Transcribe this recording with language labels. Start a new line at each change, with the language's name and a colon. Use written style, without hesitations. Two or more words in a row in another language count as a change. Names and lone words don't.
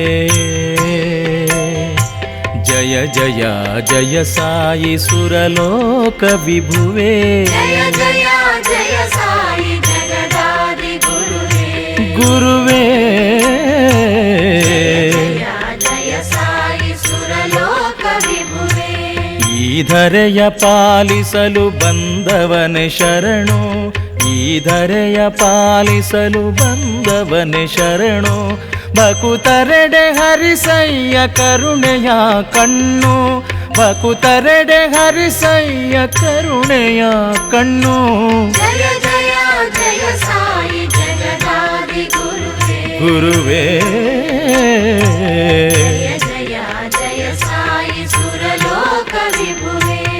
Sanskrit: जय जय जय साई सुरलोक विभुवे. जय जय जय साई जगदादि गुरुवे. गुरुवे जय जय साई सुरलोक विभुवे.
Kannada: ಈ ಧರೆಯ ಪಾಲಿಸಲು ಬಂದವನೆ ಶರಣು. ಈ ಧರೆಯ ಪಾಲಿಸಲು ಬಂದವನೆ ಶರಣು. ಭಕುತರೆಡೆ ಹರಿಸಯ್ಯ ಕರುಣೆಯ ಕಣ್ಣು. ಭಕುತರೆಡೆ ಹರಿಸಯ್ಯ ಕರುಣೆಯ ಕಣ್ಣು.
Sanskrit: जय जय जय साई जगदादि गुरुवे. ಗುರುವೇ जय जय जय साई सुरलोक विभुवे.